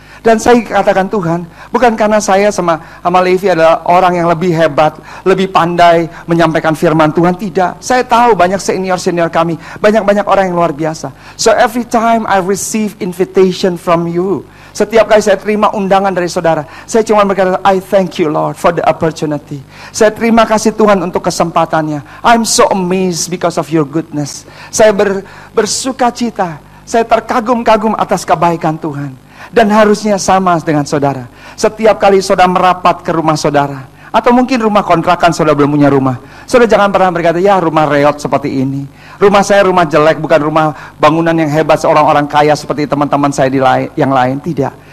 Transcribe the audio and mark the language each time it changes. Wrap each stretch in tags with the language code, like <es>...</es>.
<id>Dan saya katakan Tuhan, bukan karena saya sama Levi adalah orang yang lebih hebat, lebih pandai menyampaikan firman Tuhan, tidak. Saya tahu banyak senior-senior kami, banyak-banyak orang yang luar biasa.</id> <en>So every time I receive invitation from you,</en> <id>setiap kali saya terima undangan dari saudara, saya cuma berkata,</id> <en>I thank you Lord for the opportunity.</en> <id>Saya terima kasih Tuhan untuk kesempatannya.</id> <en>I'm so amazed because of your goodness.</en> <id>Saya bersuka cita, saya terkagum-kagum atas kebaikan Tuhan. Dan harusnya sama dengan saudara. Setiap kali saudara merapat ke rumah saudara, atau mungkin rumah kontrakan, saudara belum punya rumah, saudara jangan pernah berkata, ya rumah reot seperti ini, rumah saya rumah jelek, bukan rumah bangunan yang hebat seorang-orang kaya seperti teman-teman saya yang lain. Tidak.</id>